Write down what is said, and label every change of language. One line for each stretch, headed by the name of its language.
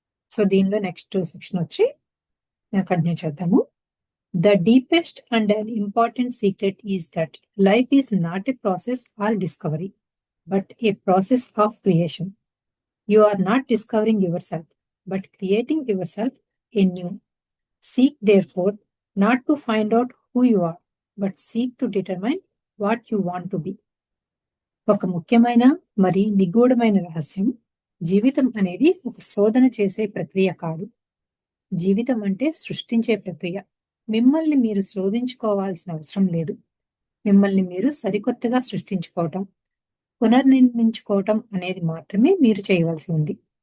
Telugu: So దీనిలో next section వచ్చి continue చేద్దాము.
English: The deepest and an important secret is that life is not a process or discovery, but a process of creation. You are not discovering yourself, but creating yourself anew. Seek, therefore, not to find out who you are, but seek to determine what you want to be.
Telugu: ఒక ముఖ్యమైన మరి నిగూఢమైన రహస్యం, జీవితం అనేది ఒక శోధన చేసే ప్రక్రియ కాదు. జీవితం అంటే సృష్టించే ప్రక్రియ. మిమ్మల్ని మీరు శోధించుకోవాల్సిన అవసరం లేదు. మిమ్మల్ని మీరు సరికొత్తగా సృష్టించుకోవటం, పునర్నిర్మించుకోవటం అనేది మాత్రమే మీరు చేయవలసి ఉంది.